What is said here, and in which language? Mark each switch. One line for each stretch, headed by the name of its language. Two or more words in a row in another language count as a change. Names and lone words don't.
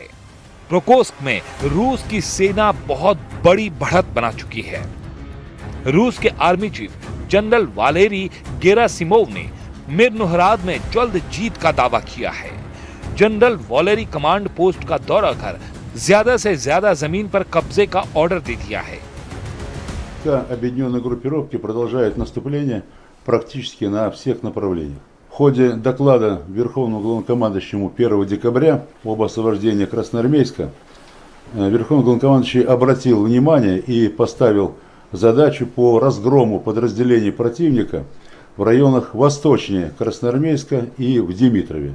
Hindi: प्रोकोस्क में रूस की सेना बहुत बड़ी बढ़त बना चुकी है। रूस के आर्मी चीफ जनरल वालेरी गेरासिमोव ने मिर्नोहराद में जल्द जीत का दावा किया है। जनरल वालेरी कमांड पोस्ट का दौरा कर ज्यादा से ज्यादा जमीन पर कब्जे का ऑर्डर दे दिया है।
Russian: Объединенные группировки продолжают наступление практически на всех направлениях. В ходе доклада Верховному главнокомандующему 1 декабря об освобождении Красноармейска Верховный главнокомандующий обратил внимание и поставил задачу по разгрому подразделений противника в районах восточнее Красноармейска и в Димитрове.